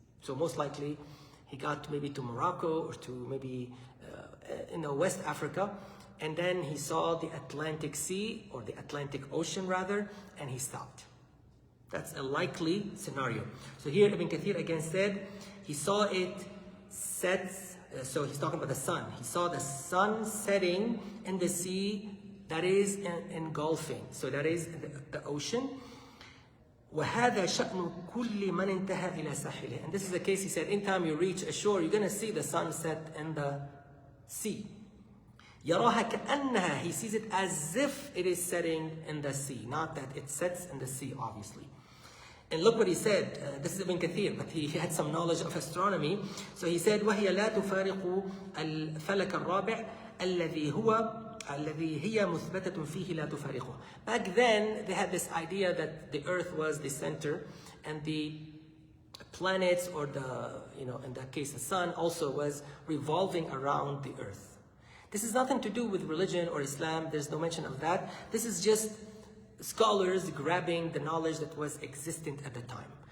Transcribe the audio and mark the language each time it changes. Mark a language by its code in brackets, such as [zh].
[en] So most likely, he got maybe to Morocco or to maybe West Africa, and then he saw the Atlantic Sea or the Atlantic Ocean rather, and he stopped. That's a likely scenario. So here Ibn Kathir again said he saw it set. So he's talking about the sun. He saw the sun setting in the sea that is engulfing. So that is the ocean. [ar] وهذا شأن كل من انتهى إلى ساحله. [en] And this is the case, he said, anytime you reach ashore, you're going to see the sunset in the sea. [ar] يراها كأنها, [en] he sees it as if it is setting in the sea, not that it sets in the sea, obviously. And look what he said, this is Ibn Kathir, but he had some knowledge of astronomy. So he said, [ar] وهي لا تفارق الفلك الرابع الذي هي مثبتة فيه لا تفارقه. [en] Back then, they had this idea that the earth was the center and the planets, or in that case, the sun also was revolving around the earth. This is nothing to do with religion or Islam. There's no mention of that. This is just scholars grabbing the knowledge that was existent at the time.